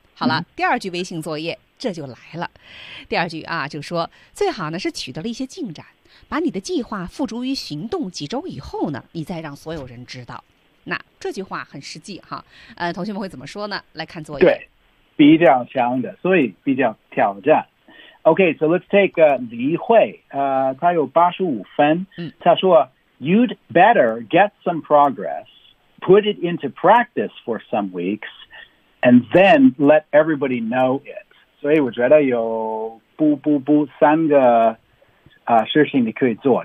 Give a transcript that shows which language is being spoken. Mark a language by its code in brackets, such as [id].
[zh] 好了、第二句微信作业这就来了。第二句啊，就说最好呢是取得了一些进展，把你的计划付诸于行动几周以后呢，你再让所有人知道。那这句话很实际哈。同学们会怎么说呢？来看作业。对，比较强的，所以比较挑战。 [en] Okay, so let's take Li Hui. [zh] 他有85分。他说 [en] ，You'd better get some progress, put it into practice for some weeks, and then let everybody know it. [zh] 所以我觉得有三个事情你可以做。